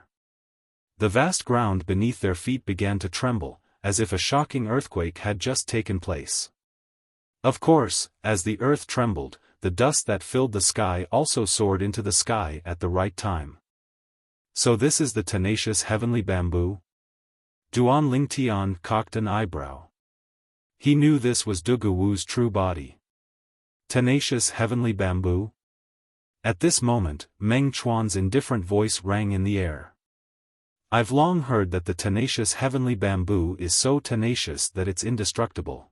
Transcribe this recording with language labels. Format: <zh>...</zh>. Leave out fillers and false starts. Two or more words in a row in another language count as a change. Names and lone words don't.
<en>The vast ground beneath their feet began to tremble, as if a shocking earthquake had just taken place. Of course, as the earth trembled, the dust that filled the sky also soared into the sky at the right time. So this is the tenacious heavenly bamboo? Duan Ling Tian cocked an eyebrow. He knew this was Dugu Wu's true body. Tenacious heavenly bamboo? At this moment, Meng Chuan's indifferent voice rang in the air. I've long heard that the tenacious heavenly bamboo is so tenacious that it's indestructible.</en>